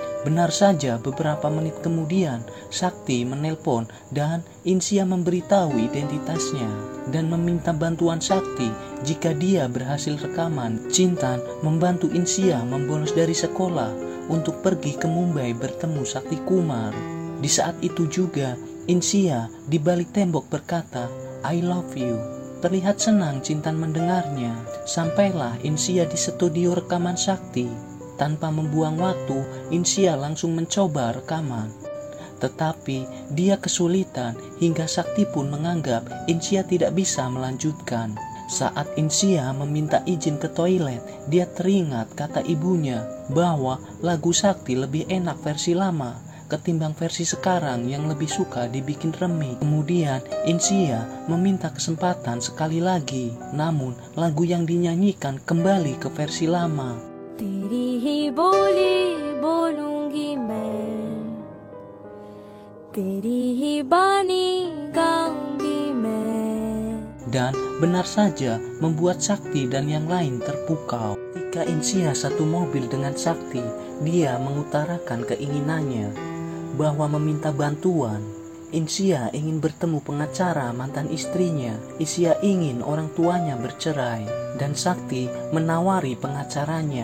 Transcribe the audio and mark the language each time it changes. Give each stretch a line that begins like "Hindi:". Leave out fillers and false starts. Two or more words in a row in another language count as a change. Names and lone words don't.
Indonesian: Benar saja, beberapa menit kemudian Sakti menelpon dan Insia memberitahu identitasnya dan meminta bantuan Sakti jika dia berhasil rekaman. Cintan membantu Insia membolos dari sekolah untuk pergi ke Mumbai bertemu Sakti Kumar. Di saat itu juga Insia di balik tembok berkata,
English: "I love you."
Indonesian: Terlihat senang Cintan mendengarnya. Sampailah Insia di studio rekaman Sakti. Tanpa membuang waktu, Insia langsung mencoba rekaman. Tetapi dia kesulitan hingga Sakti pun menganggap Insia tidak bisa melanjutkan. Saat Insia meminta izin ke toilet, dia teringat kata ibunya bahwa lagu Sakti lebih enak versi lama ketimbang versi sekarang yang lebih suka dibikin remix. Kemudian Insia meminta kesempatan sekali lagi, namun lagu yang dinyanyikan kembali ke versi lama.
Hindi: तेरी ही बोली बोलूंगी मैं, तेरी ही बानी गाऊंगी मैं.
Indonesian: Dan benar saja membuat Sakti dan yang lain terpukau. Ketika Insia satu mobil dengan Sakti, dia mengutarakan keinginannya bahwa meminta bantuan. Insia ingin bertemu pengacara mantan istrinya. Insia ingin orang tuanya bercerai dan Sakti menawari pengacaranya.